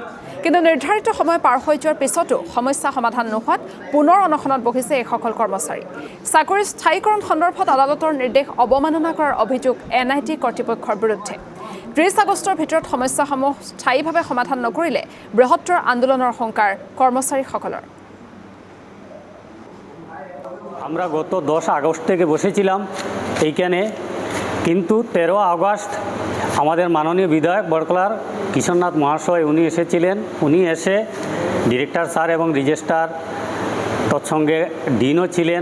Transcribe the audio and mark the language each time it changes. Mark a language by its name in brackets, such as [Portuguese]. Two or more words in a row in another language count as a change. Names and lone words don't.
[Assamese] কিন্তু নিৰ্ধাৰিত সময় পাৰ হৈ যোৱাৰ পিছতো সমস্যা সমাধান নোহোৱাত পুনৰ অনশনত বহিছে এইসকল কৰ্মচাৰী। চাকৰিৰ স্থায়ীকৰণ সন্দৰ্ভত আদালতৰ নিৰ্দেশ অৱমাননা কৰাৰ অভিযোগ এনআইটি কৰ্তৃপক্ষৰ বিৰুদ্ধে। 30 আগষ্টৰ ভিতৰত সমস্যাসমূহ স্থায়ীভাৱে সমাধান নকৰিলে বৃহত্তৰ আন্দোলনৰ শংকাৰ কৰ্মচাৰীসকলৰ। [Bangla] আমরা গত 10 আগস্ট থেকে বসেছিলাম এইখানে, কিন্তু 13 আগস্ট আমাদের মাননীয় বিধায়ক বরকলার কিশোরনাথ মহাশয় উনি এসেছিলেন। উনি এসে [English] director sir [Bangla] এবং রেজিস্ট্রার তৎসঙ্গে ডিনও ছিলেন।